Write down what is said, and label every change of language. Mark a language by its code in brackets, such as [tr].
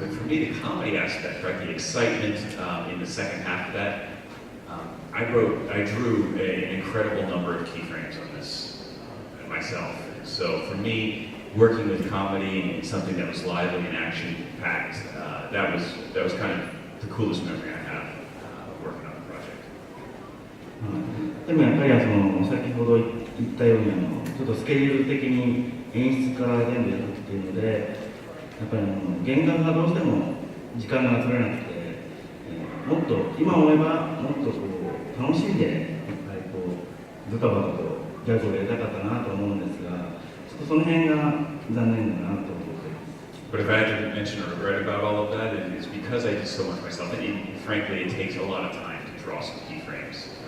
[en] But for me, the comedy aspect, right, the excitement in the second half of that, I drew an incredible number of keyframes on this myself. So for me, working with comedy and something that was lively and action-packed, that was kind of the coolest memory I have working on the project. [ja] でもやっぱり先ほど言ったようにちょっとスケジュール的に演出から全部やるっていうのでやっぱり原画がどうしても時間が取れなくて、もっと今思えばもっと楽しんでいっぱいドタバタとギャグをやりたかったなと思うんですがちょっとその辺が残念だなと思って。 [en] But if I had to mention a regret about all of that, it's because I did so much myself. And frankly, it takes a lot of time to draw some keyframes.